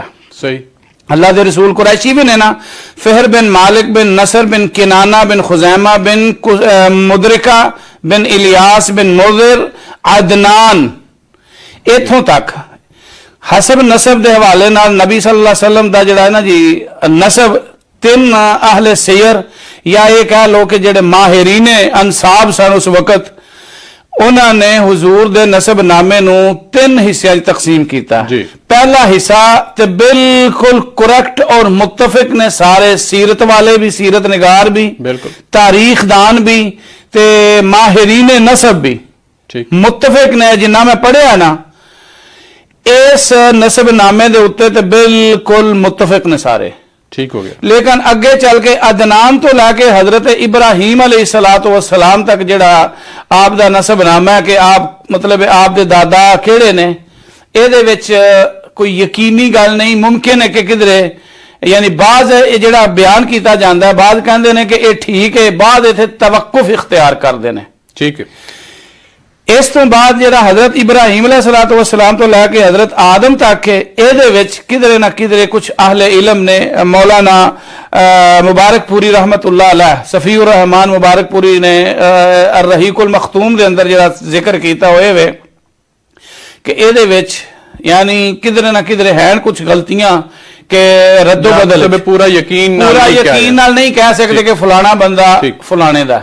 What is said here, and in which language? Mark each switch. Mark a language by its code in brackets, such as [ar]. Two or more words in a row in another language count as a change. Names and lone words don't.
[pa] صحیح. اللہ کے رسول قریشی بھی نے نا. فہر بن مالک بن نضر بن کنانہ بن خزیمہ بن مدرکہ بن الیاس بن مضر عدنان، ایتھوں تک حسب نسب کے حوالے نال نبی صلی اللہ علیہ وسلم دا جیہڑا ہے نا جی نسب، تین اہل سیر یا [ur] یہ کہہ لو کہ [pa] جیہڑے ماہرین انساب سن اس وقت، انہوں نے حضور دے نسب نامے نوں [ur] تین حصوں میں تقسیم کیا. [pa] پہلا حصہ تے بالکل کریکٹ اور متفق نے سارے، سیرت والے بھی، سیرت نگار بھی، بالکل تاریخ دان بھی تے ماہرین نسب بھی متفق نے، جنہاں میں پڑھیا نا اس نسب نامے دے اتے تے بالکل متفق نے سارے. [ur] ٹھیک ہو گیا۔ لیکن [pa] اگے چل کے عدنان توں لے کے حضرت ابراہیم علیہ الصلوٰۃ والسلام تک جیہڑا آپ دا نسب نامہ ہے کہ آپ مطلب آپ دے دادا کیہڑے نے، ایہدے وچ کوئی یقینی گل نہیں، ممکن ہے کہ کدھرے یعنی بعض جیہڑا [ur] بیان کیا جاتا ہے, [pa] بعض کہندے نے [ur] کہ یہ ٹھیک ہے, [pa] بعض ایتھے توقف اختیار کردے نے. [ur] ٹھیک ہے. [pa] اس توں بعد جیہڑا حضرت ابراہیم علیہ الصلوٰۃ والسلام توں لے کے حضرت آدم تک ہے، ایہدے وچ کدھرے نہ کدھرے کچھ اہل علم نے, مولانا مبارکپوری رحمۃ اللہ علیہ، صفی الرحمان مبارکپوری نے الرحیق المختوم دے اندر جیہڑا ذکر کیتا ہویا وے کہ ایہدے وچ یعنی کدھرے نہ کدھرے ہیں کچھ غلطیاں کہ ردوبدل, پورا یقین نال نہیں کہہ سکتے کہ فلانا بندہ فلانے دا.